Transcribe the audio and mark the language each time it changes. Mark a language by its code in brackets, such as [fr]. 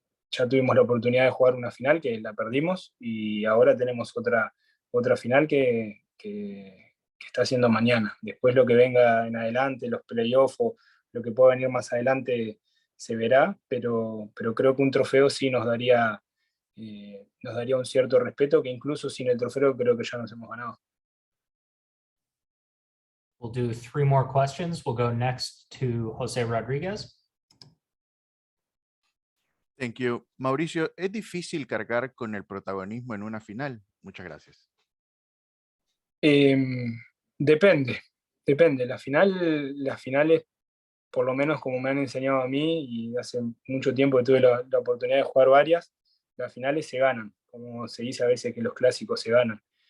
[es] Ya tuvimos la oportunidad de jugar una final que la perdimos y ahora tenemos otra final que está haciendo mañana. Después lo que venga en adelante, los playoffs o lo que pueda venir más adelante se verá, pero creo que un trofeo sí nos daría un cierto respeto que incluso sin el trofeo creo que ya nos hemos ganado. [en] We'll do 3 more questions. We'll go next to Jose Rodriguez. Thank you. [es] Mauricio, ¿es difícil cargar con el protagonismo en una final? Muchas gracias. Depende. Las finales, por lo menos como me han enseñado a mí, y hace mucho tiempo que tuve la oportunidad de jugar varias, las finales se ganan, como se dice a veces que los clásicos se ganan.